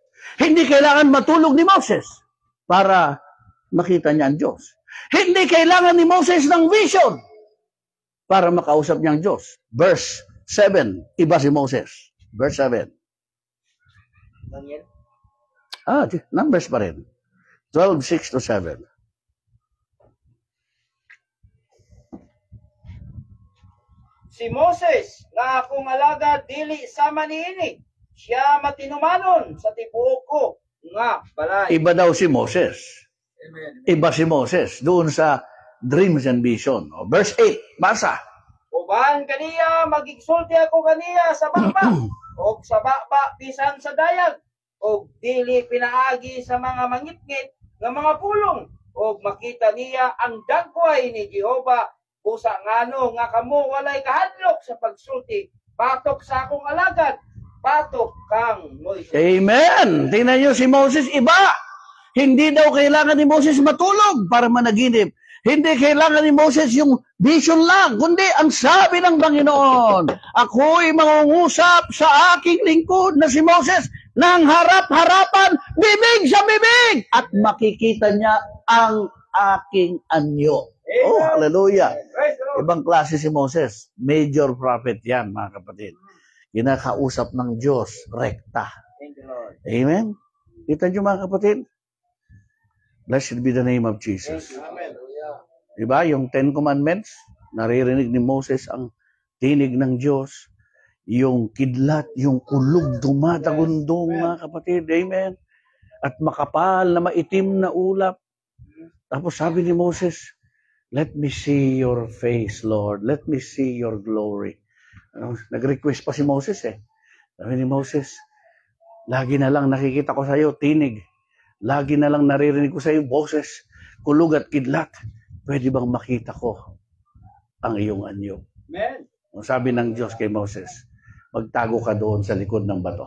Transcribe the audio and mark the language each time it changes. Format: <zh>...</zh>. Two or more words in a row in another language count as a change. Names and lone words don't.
<tl>Hindi kailangan matulog ni Moses para makita niya ang Diyos. Hindi kailangan ni Moses ng vision para makausap niya ang Diyos. Verse 7, iba si Moses. Verse 7. Daniel. Numbers pa rin. 12, 6 to 7.</tl> <ceb>Si Moses, nga akong alagad dili sama niini, siya matinumanon sa tibuok ko, nga balay.</ceb> <tl>Iba daw si Moses. Amen. Iba si Moses doon sa</tl> <en>dreams and vision.</en> <tl>O, verse 8, basa. Uban kaniya, magigsulti ako kaniya sa bakba, o sa bakba bisan sa dayag, o dili pinaagi sa mga mangitngit nga mga pulong, o makita niya ang dagway ni Jehova, usa ngano nga kamo walay kahadlok sa pagsulti, patok sa akong alagad, patok kang Moises. Amen! Tingnan nyo si Moses, iba! Hindi daw kailangan ni Moses matulog para managinip. Hindi kailangan ni Moses yung vision lang, kundi ang sabi ng Panginoon, ako'y mangungusap sa aking lingkod na si Moses ng harap-harapan, bibig sa bibig, at makikita niya ang aking anyo.</tl> <en>Oh, hallelujah. Praise the Lord.</en> <tl>Ibang klase si Moses.</tl> <en>Major prophet</en> <tl>yan, mga kapatid. Kinakausap ng Diyos, rekta.</tl> <en>Thank you, Lord.</en> <tl>Amen? Kita nyo mga kapatid?</tl> <en>Blessed be the name of Jesus. Amen.</en> <tl>Diba? Yung 10 Commandments, naririnig ni Moses ang tinig ng Diyos. Yung kidlat, yung kulog, dumatagundong, mga kapatid. Amen? At makapal na maitim na ulap. Tapos sabi ni Moses,</tl> <en>let me see your face, Lord. Let me see your glory.</en> <tl>Nag-request pa si Moses eh. Sabi ni Moses, lagi na lang nakikita ko sa iyo, tinig. Lagi na lang naririnig ko sa iyo, boses, kulog at kidlat. Pwede bang makita ko ang iyong anyo? Amen. Sabi ng Diyos kay Moses, magtago ka doon sa likod ng bato.</tl>